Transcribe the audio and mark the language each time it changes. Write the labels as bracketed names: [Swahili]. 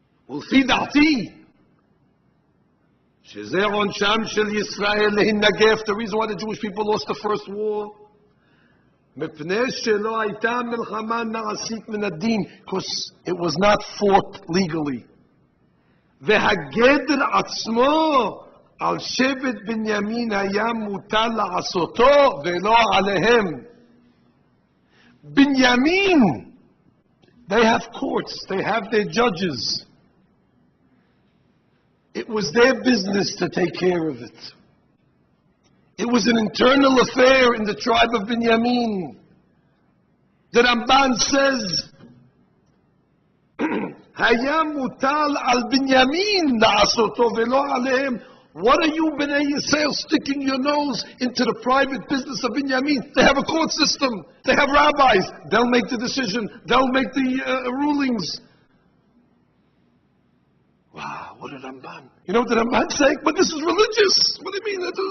[Hebrew] Ulfi da'ati, shezeh onsham shel Yisrael lehinnagef. [English] The reason why the Jewish people lost the first war, [Hebrew] mepnei shelo hayta milchama na'asit min ad-din, [English] because it was not fought legally. [Hebrew] והגדר עצמו על שבט בנימין היה מוטל לעשותו ולא עליהם. [English] Binyamin, they have courts, they have their judges. It was their business to take care of it. It was an internal affair in the tribe of Binyamin. The Ramban says, [Hebrew] היה מוטל על בנימין לעשותו ולא עליהם. [English] What are you, Bnei Yisrael, sticking your nose into the private business of Binyamin? They have a court system. They have rabbis. They'll make the decision. They'll make the rulings. Wow, what did Ramban? You know what the Ramban saying? But this is religious. What do you mean?